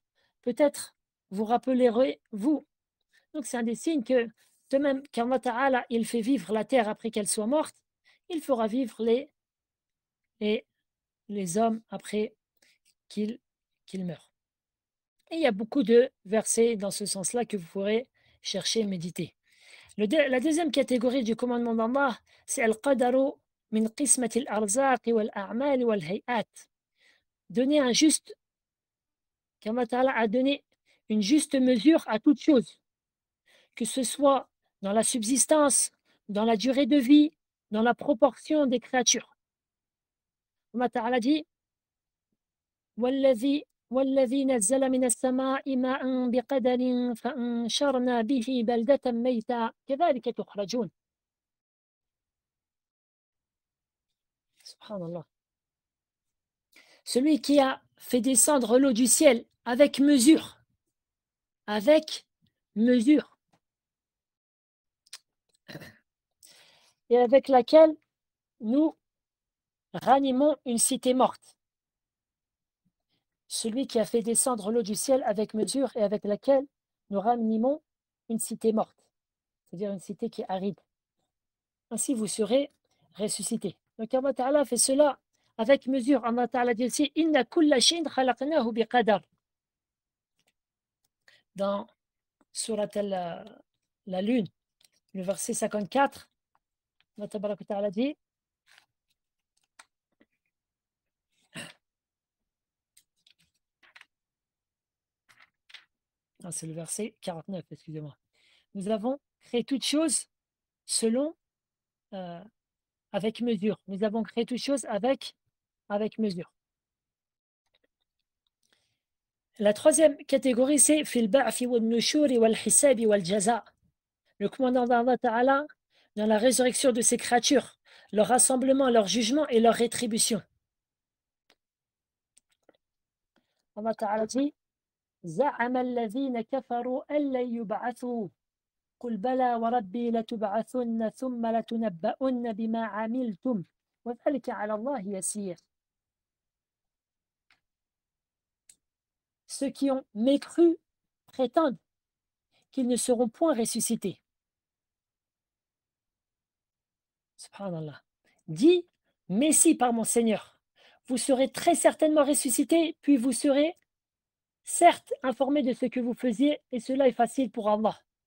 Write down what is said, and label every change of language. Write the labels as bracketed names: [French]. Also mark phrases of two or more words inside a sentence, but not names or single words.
[French] Peut-être vous rappellerez-vous. Donc c'est un des signes que, de même qu'Allah Ta'ala, il fait vivre la terre après qu'elle soit morte, il fera vivre les hommes après qu'ils meurent. Et il y a beaucoup de versets dans ce sens-là que vous pourrez chercher et méditer. La deuxième catégorie du commandement d'Allah, c'est [Arabic] القدر من قسمة الأرزاق والأعمال والهيئات. [French] Donner qu'Allah Ta'ala a donné une juste mesure à toute chose, que ce soit dans la subsistance, dans la durée de vie, dans la proportion des créatures. [Arabic] Allah Ta'ala dit والذي نزل من السماء ماء بقدر فأنشرنا به بلدة ميتا كذلك تخرجون. [French] Subhanallah. Celui qui a fait descendre l'eau du ciel avec mesure, et avec laquelle nous ranimons une cité morte. Celui qui a fait descendre l'eau du ciel avec mesure et avec laquelle nous ranimons une cité morte, c'est-à-dire une cité qui est aride. Ainsi vous serez ressuscités. Donc Allah Ta'ala fait cela avec mesure. [Arabic] Allah Ta'ala [French] dit aussi [Arabic] إنا كل شيء خلقناه بقدر. [French] Dans Surat la Lune, le verset 54, Allah Ta'ala dit c'est le verset 49, excusez-moi. Nous avons créé toutes choses avec mesure. Nous avons créé toutes choses avec mesure. La troisième catégorie, c'est [Arabic] في البعث والنشور والحساب والجزاء. [French] Le commandant d'Allah Ta'ala dans la résurrection de ces créatures, leur rassemblement, leur jugement et leur rétribution. [Arabic] Allah Ta'ala dit زعم الذين كفروا أن لن يبعثوا قل بلى وربي لتبعثن ثم لتنبؤن بما عملتم وذلك على الله يسير. [French] Ceux qui ont mécru prétendent qu'ils ne seront point ressuscités. Subhanallah. Dis, mais si par mon Seigneur, vous serez très certainement ressuscités, puis vous serez certes informés de ce que vous faisiez, et cela est facile pour Allah.